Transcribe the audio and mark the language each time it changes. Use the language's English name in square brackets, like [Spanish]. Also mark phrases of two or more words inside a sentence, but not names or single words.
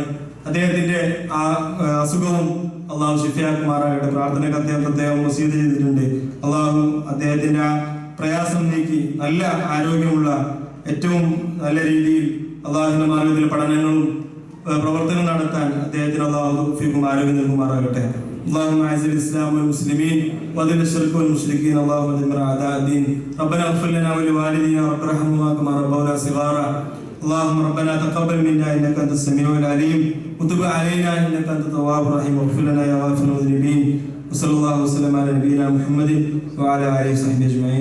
[Malayalam] അദ്ദേഹത്തിന്റെ ആ അസുഖവും അള്ളാഹു ശിഫയാക്കുമാറാകട്ടെ. പ്രാർത്ഥനയ്ക്ക് അദ്ദേഹം പ്രത്യേകം വസീയത്ത് ചെയ്തിട്ടുണ്ട്. അള്ളാഹു അദ്ദേഹത്തിന്റെ ആ പ്രയാസം നീക്കി നല്ല ആരോഗ്യമുള്ള ഏറ്റവും നല്ല രീതിയിൽ അള്ളാഹുവിന്റെ മാർഗത്തിൽ പഠനങ്ങളും പ്രവർത്തനം നടത്താൻ അദ്ദേഹത്തിന് അള്ളാഹു തൗഫീഖും ആരോഗ്യം നൽകുമാറാകട്ടെ. [Arabic] اللهم اعز الاسلام والمسلمين واذل الشرك والمشركين اللهم دمر اعداء الدين ربنا اغفر لنا ولوالدينا رب ارحمهما كما ربونا صغارا اللهم ربنا تقبل منا انك انت السميع العليم وتب علينا انك انت التواب الرحيم واغفر لنا يا غافر المذنبين وصلى الله وسلم على نبينا محمد وعلى اله وصحبه اجمعين.